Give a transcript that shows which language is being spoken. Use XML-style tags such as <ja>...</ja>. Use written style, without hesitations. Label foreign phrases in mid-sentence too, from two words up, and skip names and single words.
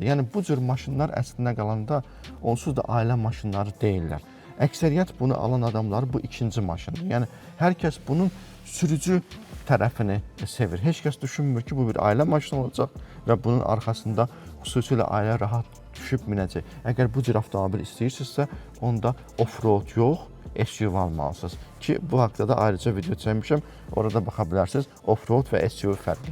<az>Yəni bu cür maşınlar əslində qalanda onsuz da ailə maşınları deyillər. Əksəriyyət bunu alan adamlar bu ikinci maşındır. Yəni hər kəs bunun sürücü tərəfini sevir. Heç kəs düşünmür ki, bu bir ailə maşını olacaq və bunun arxasında xüsusilə ailə rahat düşüb minəcək. Əgər bu cür avtomobil istəyirsinizsə, onda off-road yox, SUV almalısınız ki, bu haqda da ayrıca video çəkmişəm. Orada baxa bilərsiniz, off-road və SUV fərqi.</az>